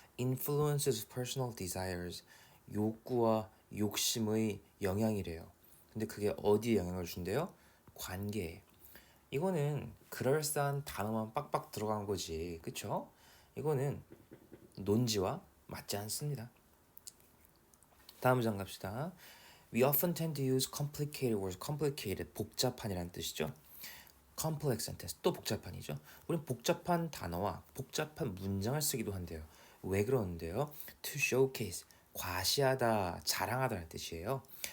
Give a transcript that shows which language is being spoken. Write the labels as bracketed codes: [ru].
[en] influences personal desires, [ko] 욕구와 욕심의 영향이래요. 근데 그게 어디에 영향을 준대요? 관계에. 이거는 그럴싸한 단어만 빡빡 들어간 거지, 그쵸? 이거는 논지와 맞지 않습니다. 다음 장 갑시다. [en] We often tend to use complicated words. [ko] complicated, 복잡한이라는 뜻이죠. [en] complex sentence, [ko] 또 복잡한이죠. 우린 복잡한 단어와 복잡한 문장을 쓰기도 한대요. 왜 그러는데요? [en] To showcase, [ko] 과시하다, 자랑하다는 뜻이에요.